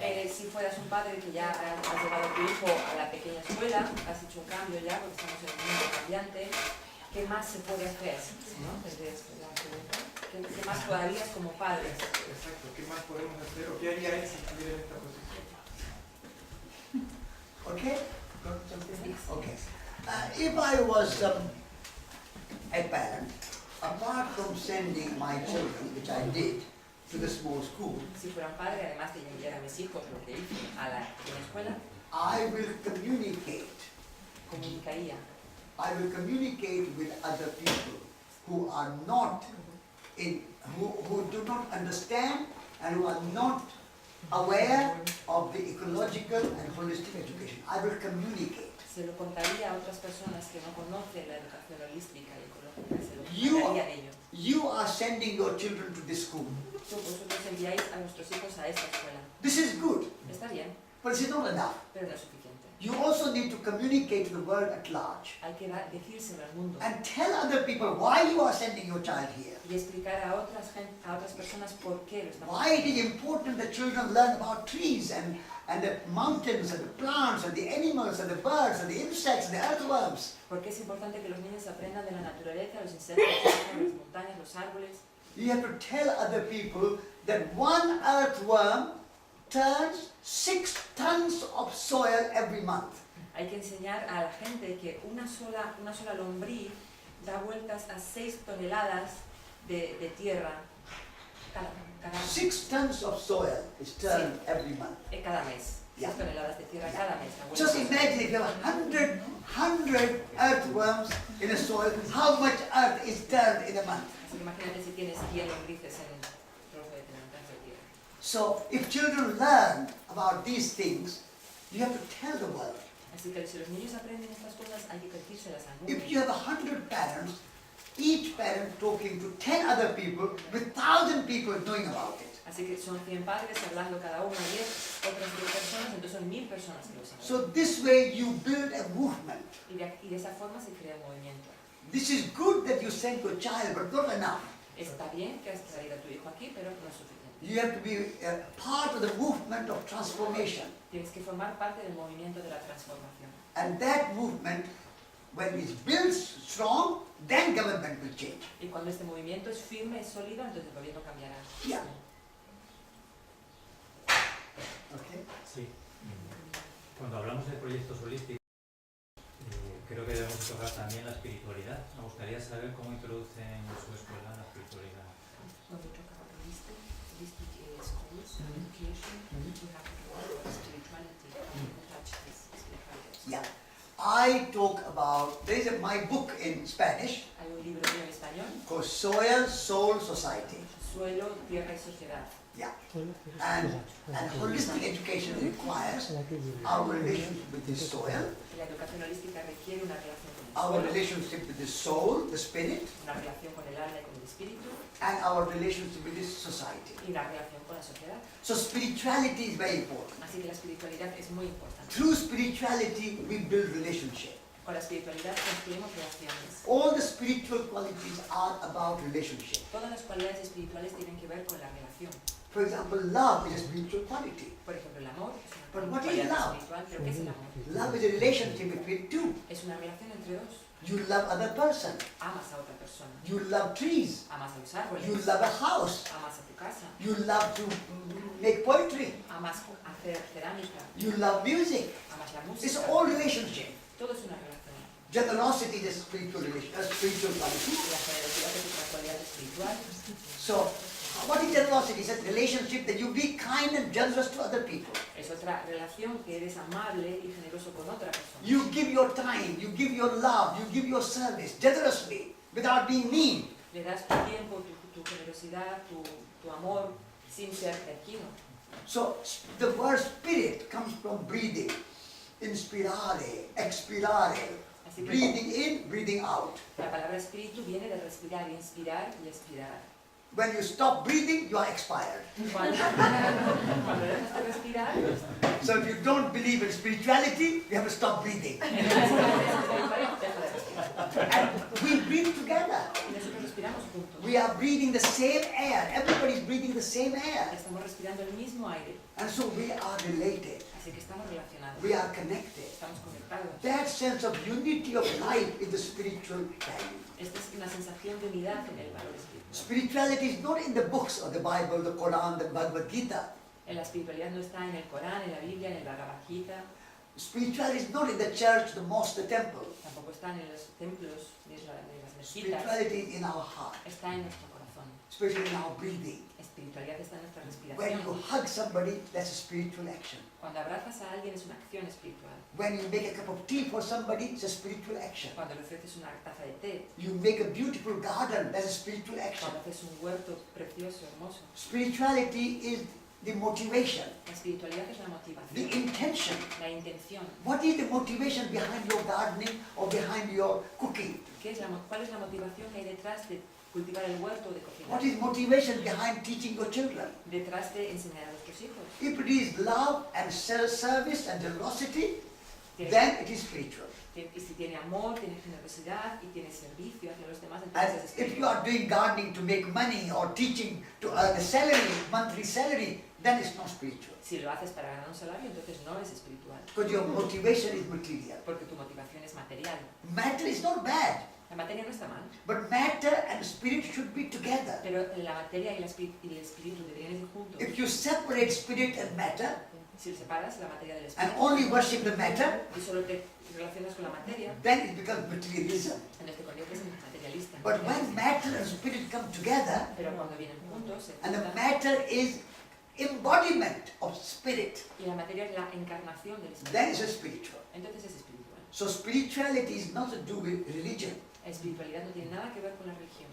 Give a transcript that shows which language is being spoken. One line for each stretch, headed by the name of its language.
Spanish: Si fueras un padre que ya has llevado a tu hijo a la pequeña escuela, has hecho un cambio ya, porque estamos en un mundo cambiante, ¿qué más se puede hacer? ¿No? Desde la pregunta. ¿Qué más todavía como padres? Exacto, ¿qué más podemos hacer? ¿O qué haría él si estuviera en esta posición?
English: Okay? Okay. If I was a parent, apart from sending my children, which I did, to the small school,
Spanish: Si fuera un padre, además de enviar a mis hijos, lo que hice a la pequeña escuela,
English: I will communicate.
Spanish: comunicaría.
English: I will communicate with other people who are not who do not understand and who are not aware of the ecological and holistic education. I will communicate.
Spanish: Se lo contaría a otras personas que no conocen la educación holística y ecológica, se lo
English: You-
Spanish: contaría a ellos.
English: You are sending your children to this school.
Spanish: Vosotros enviáis a vuestros hijos a esta escuela.
English: This is good,
Spanish: Está bien,
English: but it's not enough.
Spanish: pero no es suficiente.
English: You also need to communicate to the world at large
Spanish: Hay que decírselo al mundo
English: and tell other people why you are sending your child here.
Spanish: y explicar a otras personas por qué lo estamos
English: Why it is important that children learn about trees and the mountains and the plants and the animals and the birds and the insects and the earthworms.
Spanish: Porque es importante que los niños aprendan de la naturaleza, los insectos, las montañas, los árboles.
English: You have to tell other people that one earthworm turns 6 tons of soil every month.
Spanish: Hay que enseñar a la gente que una sola lombriz da vueltas a 6 toneladas de tierra cada
English: 6 tons of soil is turned every month.
Spanish: cada mes. 6
English: Yeah.
Spanish: toneladas de tierra cada mes. da
English: Just
Spanish: vueltas.
English: imagine if you have 100 earthworms in a soil, how much earth is turned in a month.
Spanish: Así que imagínate si tienes 100 lombrices en un trozo de tierra.
English: So if children learn about these things, you have to tell the world.
Spanish: Así que si los niños aprenden estas cosas, hay que decírselas al mundo.
English: If you have 100 parents, each parent talking to 10 other people, with 1,000 people knowing about it.
Spanish: Así que son 100 padres hablando cada uno a 10, otras 10 personas, entonces son 1000 personas que lo saben.
English: So this way you build a movement.
Spanish: Y de esa forma se crea un movimiento.
English: This is good that you send your child, but not enough.
Spanish: Está bien que has traído a tu hijo aquí, pero no es suficiente.
English: You have to be a part of the movement of transformation.
Spanish: Tienes que formar parte del movimiento de la transformación.
English: And that movement, when it's built strong, then government will change.
Spanish: Y cuando este movimiento es firme, es sólido, entonces el gobierno cambiará.
English: Yeah. Okay.
Spanish: Sí. Cuando hablamos de proyectos holísticos, creo que debemos tocar también la espiritualidad. Me gustaría saber cómo introducen en su escuela la espiritualidad.
English: When we talk about holistic schools and education, we have to talk about spirituality. How to touch this spirituality. Yeah. I talk about, there is my book in Spanish
Spanish: Hay un libro mío en español,
English: called Soil, Soul, Society.
Spanish: Suelo, Tierra y Sociedad.
English: Yeah. And holistic education requires our relationship with the soil,
Spanish: La educación holística requiere una relación con el
English: our
Spanish: suelo,
English: relationship with the soul, the spirit,
Spanish: una relación con el alma y con el espíritu,
English: and our relationship with this society.
Spanish: y una relación con la sociedad.
English: So spirituality is very important.
Spanish: Así que la espiritualidad es muy importante.
English: Through spirituality, we build relationship.
Spanish: Con la espiritualidad construimos relaciones.
English: All the spiritual qualities are about relationship.
Spanish: Todas las cualidades espirituales tienen que ver con la relación.
English: For example, love is a spiritual quality.
Spanish: Por ejemplo, el amor es
English: But
Spanish: una
English: what is
Spanish: cualidad
English: love?
Spanish: espiritual, pero ¿qué es el amor?
English: Love is a relationship between two.
Spanish: Es una relación entre dos.
English: You love other person.
Spanish: Amas a otra persona,
English: You love trees.
Spanish: amas a los árboles,
English: You love a house.
Spanish: amas a tu casa,
English: You love to make poetry.
Spanish: amas hacer cerámica,
English: You love music.
Spanish: amas la
English: It's
Spanish: música.
English: all relationship.
Spanish: Todo es una relación.
English: Generosity is a spiritual relation, a spiritual quality.
Spanish: Y la generosidad es otra cualidad espiritual.
English: So, what is generosity? It's a relationship that you be kind and generous to other people.
Spanish: Es otra relación que eres amable y generoso con otra persona.
English: You give your time, you give your love, you give your service generously without being mean.
Spanish: Le das tu tiempo, tu generosidad, tu amor, sin ser mezquino.
English: So the word spirit comes from breathing.
Latin: Inspirare, expirare.
Spanish: Así que
English: Breathing in, breathing out.
Spanish: la palabra espíritu viene de respirar, inspirar y expirar.
English: When you stop breathing, you are expired.
Spanish: Cuando dejas de respirar,
English: So if you don't believe in spirituality, you have to stop breathing. And we breathe together.
Spanish: y nosotros respiramos juntos.
English: We are breathing the same air. Everybody is breathing the same air.
Spanish: Estamos respirando el mismo aire,
English: And so we are related.
Spanish: así que estamos relacionados,
English: We are connected.
Spanish: estamos conectados.
English: That sense of unity of life is the spiritual value.
Spanish: Esta es una sensación de unidad en el valor espiritual.
English: Spirituality is not in the books of the Bible, the Quran, the Bhagavad Gita.
Spanish: La espiritualidad no está en el Corán, en la Biblia, en el Bhagavad Gita.
English: Spirituality is not in the church, the mosque, the temple.
Spanish: Tampoco está en los templos ni en las mezquitas.
English: Spirituality is in our heart.
Spanish: Está en nuestro corazón.
English: Spirituality in our breathing.
Spanish: Espiritualidad está en nuestra
English: When you
Spanish: respiración.
English: hug somebody, that's a spiritual action.
Spanish: Cuando abrazas a alguien es una acción espiritual.
English: When you make a cup of tea for somebody, it's a spiritual action.
Spanish: Cuando le ofreces una taza de té,
English: You make a beautiful garden, that's a spiritual action.
Spanish: cuando haces un huerto precioso, hermoso.
English: Spirituality is the motivation,
Spanish: La espiritualidad es la
English: the
Spanish: motivación,
English: intention.
Spanish: la intención.
English: What is the motivation behind your gardening or behind your cooking?
Spanish: ¿Cuál es la motivación que hay detrás de cultivar el huerto, de cocinar?
English: What is motivation behind teaching your children?
Spanish: Detrás de enseñar a nuestros hijos.
English: If it is love and self-service and generosity,
Spanish: Tiene-
English: then it is spiritual.
Spanish: Y si tiene amor, tiene generosidad y tiene servicio hacia los demás,
English: And
Spanish: entonces es
English: if you
Spanish: espiritual.
English: are doing gardening to make money or teaching to earn a salary, monthly salary, then it's not spiritual.
Spanish: Si lo haces para ganar un salario, entonces no es espiritual,
English: Because your motivation is material.
Spanish: porque tu motivación es material.
English: Matter is not bad,
Spanish: La materia no está mal,
English: but matter and spirit should be together.
Spanish: pero la materia y el espíritu deberían ir juntos.
English: If you separate spirit and matter
Spanish: Si separas la materia del
English: and
Spanish: espíritu
English: only worship the matter,
Spanish: y solo te relacionas con la materia,
English: then it becomes materialism.
Spanish: entonces te conviertes en materialista.
English: But when matter and spirit come together,
Spanish: Pero cuando vienen juntos, se
English: and the
Spanish: juntan,
English: matter is embodiment of spirit,
Spanish: y la materia es la encarnación del
English: then
Spanish: espíritu,
English: it's a spiritual.
Spanish: entonces es espiritual.
English: So spirituality is not to do with religion.
Spanish: La espiritualidad no tiene nada que ver con la religión,